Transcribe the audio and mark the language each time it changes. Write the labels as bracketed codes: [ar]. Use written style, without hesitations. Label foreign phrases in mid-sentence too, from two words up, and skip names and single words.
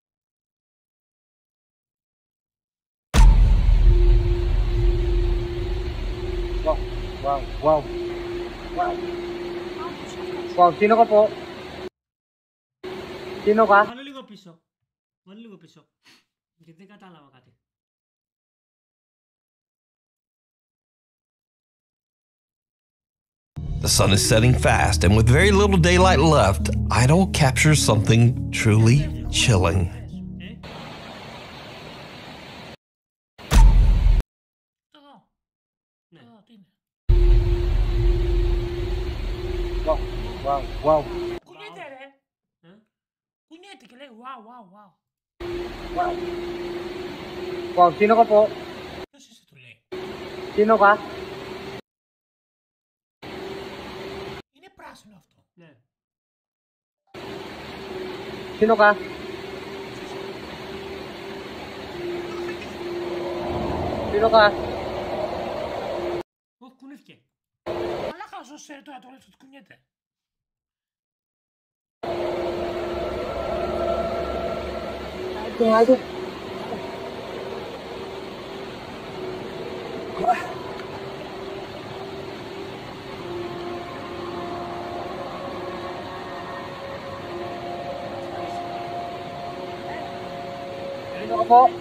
[tl] Wow, sino ka po? Sino ka? [el] Βάλε λίγο πίσω. Βάλε λίγο πίσω. Γιατί δεν κατάλαβα κάτι. [en] The sun is setting fast, and with very little daylight left, Idol captures something truly chilling. [el] Εδώ. Ναι. Εδώ, τι είναι? Wow. Κουνιέται ρε. Κουνιέται και λέει wow. [tl] Wow, sino ka po? [el] Ποιος είσαι του λέει? [tl] Sino ka? [el] Είναι πράσινο αυτό. Ναι. [tl] Sino ka? Sino ka? [el] Όχι, κουνήθηκε. Αλλά χάσος τώρα το λες ότι κουνιέται. [tl] Ito. Sino ka po?